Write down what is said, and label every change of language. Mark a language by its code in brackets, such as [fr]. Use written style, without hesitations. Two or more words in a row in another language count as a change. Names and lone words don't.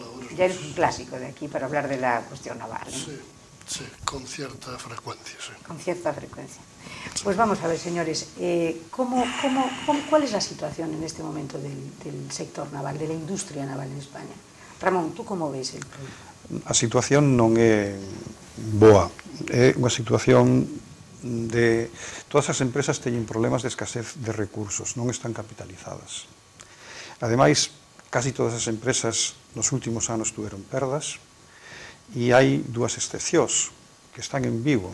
[es] ya eres un clásico de aquí para hablar de la cuestión naval, ¿no? Sí, con cierta frecuencia, sí. Con cierta frecuencia. Pues vamos a ver, señores, ¿cuál es la situación en este momento del sector naval, de la industria naval en España? Ramón, ¿tú cómo ves el problema? [gl] A situación non é boa, é unha situación de... Todas as empresas teñen problemas de escasez de recursos, non están capitalizadas. Ademais, casi todas as empresas nos últimos anos tuveron perdas e hai dúas excepcións que están en Vigo.